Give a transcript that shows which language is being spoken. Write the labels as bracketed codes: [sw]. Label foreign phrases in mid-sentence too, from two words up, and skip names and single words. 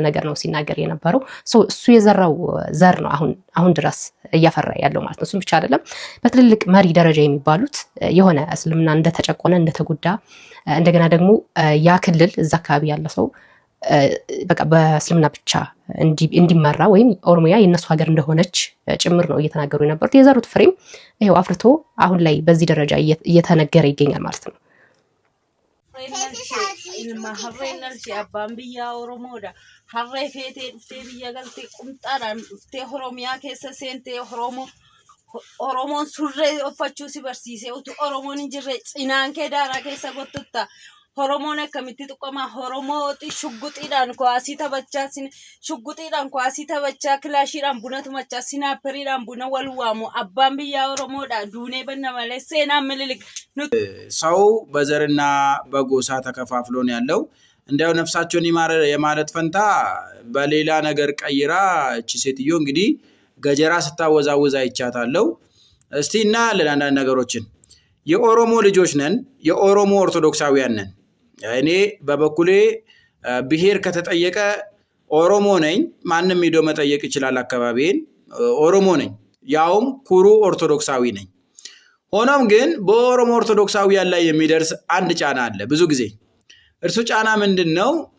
[am] ነገር ነው ሲናገር የነበረው። እሱ የዘራው ዘር ነው አሁን ድረስ እያፈራ ያለው ማለት ነው። እሱም ብቻ አይደለም፣ በትልልቅ መሪ ደረጃ የሚባሉት የሆነ እስልምና እንደተጨቆነ እንደተጎዳ እንደገና ደግሞ ያ ክልል እዛ አካባቢ ያለ ሰው በቃ በእስልምና ብቻ እንዲመራ ወይም ኦሮሚያ የነሱ ሀገር እንደሆነች ጭምር ነው እየተናገሩ የነበሩት። የዘሩት ፍሬም ይሄው አፍርቶ አሁን ላይ በዚህ ደረጃ እየተነገረ ይገኛል ማለት ነው። [om] harree feetee dhuftee biyya galtee qumxaadhaan dhuftee Oromiyaa keessa seentee Oromoon surree uffachuu si barsiisee utuu Oromoon hin jirre cinaan kee daaraa keessa gottutta. Oromoon akkamitti tuqama Oromooti shugguxiidhaan kuwaasii taphachaa kilaashiidhaan buna tumachaa sinaaperiidhaan buna wal waamu abbaan biyyaa Oromoodha duunee banna malee seenaan ምኒልክ [am] ሰው በዘርና በጎሳ ተከፋፍሎ ነው ያለው። እንደው ነፍሳቸውን ይማረ የማለት ፈንታ በሌላ ነገር ቀይራ እቺ ሴትዮ እንግዲህ ገጀራ ስታወዛውዛ ይቻታለው። እስቲ እናያለን አንዳንድ ነገሮችን። የኦሮሞ ልጆች ነን፣ የኦሮሞ ኦርቶዶክሳውያን ነን። እኔ በበኩሌ ብሔር ከተጠየቀ ኦሮሞ ነኝ። ማንንም ሄዶ መጠየቅ ይችላል አካባቢን። ኦሮሞ ነኝ፣ ያውም ኩሩ ኦርቶዶክሳዊ ነኝ። ሆኖም ግን በኦሮሞ ኦርቶዶክሳውያን ላይ የሚደርስ አንድ ጫና አለ ብዙ ጊዜ። እርሱ ጫና ምንድነው?